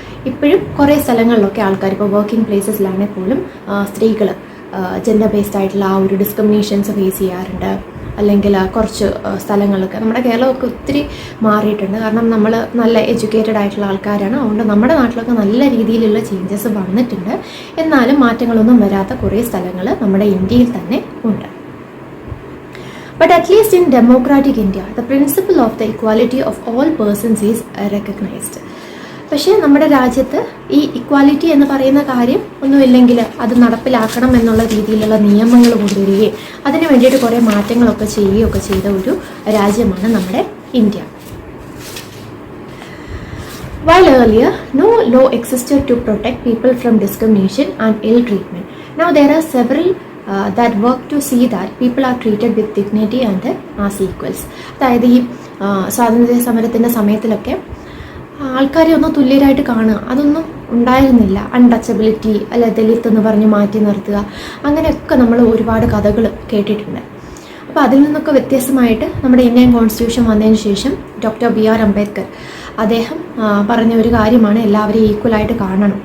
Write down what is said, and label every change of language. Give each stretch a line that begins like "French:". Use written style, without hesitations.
Malayalam: ഇപ്പോഴും കുറേ സ്ഥലങ്ങളിലൊക്കെ ആൾക്കാർ, ഇപ്പോൾ വർക്കിംഗ് പ്ലേസസിലാണെങ്കിൽ പോലും സ്ത്രീകൾ ജെൻഡർ ബേസ്ഡ് ആയിട്ടുള്ള ആ ഒരു ഡിസ്ക്രിമിനേഷൻസ് ഫേസ് ചെയ്യാറുണ്ട്. അല്ലെങ്കിൽ കുറച്ച് സ്ഥലങ്ങളൊക്കെ നമ്മുടെ കേരളമൊക്കെ ഒത്തിരി മാറിയിട്ടുണ്ട്, കാരണം നമ്മൾ നല്ല എഡ്യൂക്കേറ്റഡ് ആയിട്ടുള്ള ആൾക്കാരാണ്. അതുകൊണ്ട് നമ്മുടെ നാട്ടിലൊക്കെ നല്ല രീതിയിലുള്ള ചേഞ്ചസ് വന്നിട്ടുണ്ട്. എന്നാലും മാറ്റങ്ങളൊന്നും വരാത്ത കുറേ സ്ഥലങ്ങൾ നമ്മുടെ ഇന്ത്യയിൽ തന്നെ ഉണ്ട്.
English: But at least in democratic India, the principle of the equality of all persons is recognized.
Malayalam: പക്ഷേ നമ്മുടെ രാജ്യത്ത് ഈ ഇക്വാലിറ്റി എന്ന് പറയുന്ന കാര്യം ഒന്നുമില്ലെങ്കിൽ അത് നടപ്പിലാക്കണം എന്നുള്ള രീതിയിലുള്ള നിയമങ്ങൾ കൊണ്ടുവരികയും അതിന് വേണ്ടിയിട്ട് കുറേ മാറ്റങ്ങളൊക്കെ ചെയ്യുകയൊക്കെ ചെയ്ത ഒരു രാജ്യമാണ് നമ്മുടെ India.
English: While earlier, no law existed to protect people from discrimination and ill treatment, now there are several that work to see that people are treated with dignity and as equals.
Malayalam: അതായത് ഈ സ്വാതന്ത്ര്യ സമരത്തിൻ്റെ സമയത്തിലൊക്കെ ആൾക്കാരെ ഒന്ന് തുല്യരായിട്ട് കാണുക, അതൊന്നും ഉണ്ടായിരുന്നില്ല. Untouchability അല്ല, ദലിത് എന്ന് പറഞ്ഞ് മാറ്റി നിർത്തുക, അങ്ങനെയൊക്കെ നമ്മൾ ഒരുപാട് കഥകൾ കേട്ടിട്ടുണ്ട്. അപ്പോൾ അതിൽ നിന്നൊക്കെ വ്യത്യസ്തമായിട്ട് നമ്മുടെ ഇന്ത്യൻ കോൺസ്റ്റിറ്റ്യൂഷൻ വന്നതിന് ശേഷം ഡോക്ടർ BR അംബേദ്കർ അദ്ദേഹം പറഞ്ഞ ഒരു കാര്യമാണ് എല്ലാവരെയും ഈക്വലായിട്ട് കാണണം.